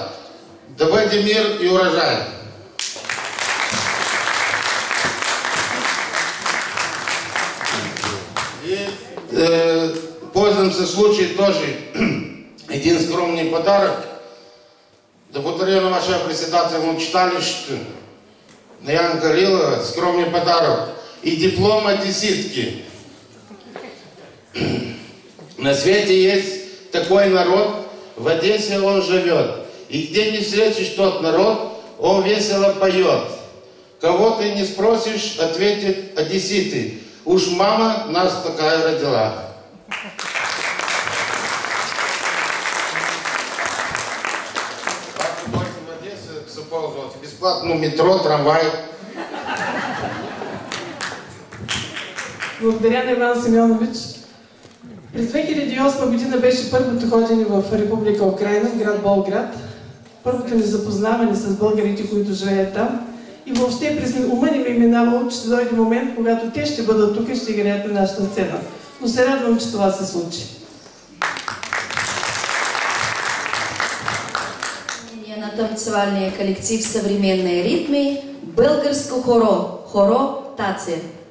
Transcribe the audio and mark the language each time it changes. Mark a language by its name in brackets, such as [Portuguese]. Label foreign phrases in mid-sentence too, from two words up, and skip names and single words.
[Bulgarian] Да бъде мир и урожай. Ползвам се случай тоже един скромний подарък да подаря на вашия председател на читалището, на Янка Лилова, [Russian] скромный подарок и диплом одесситки. На свете есть такой народ, в Одессе он живет. И где не встретишь тот народ, он весело поет. Кого ты не спросишь, ответит одесситы. Уж мама нас такая родила. [Bulgarian] В Одессе се ползват бесплатно метро, трамвай. Благодаря на Иван Симеонович. През 2008 година беше първото ходене в Република Украина, в град Болград. Първото ни запознаване с българите, които живеят там. И въобще през ума ни ми минавало, че ще дойде момент, когато те ще бъдат тук и ще играят на нашата сцена. Но се радвам, че това се случи. На танцевальния коллектив «Современные ритмы» «Българско хоро», хоро «Таце».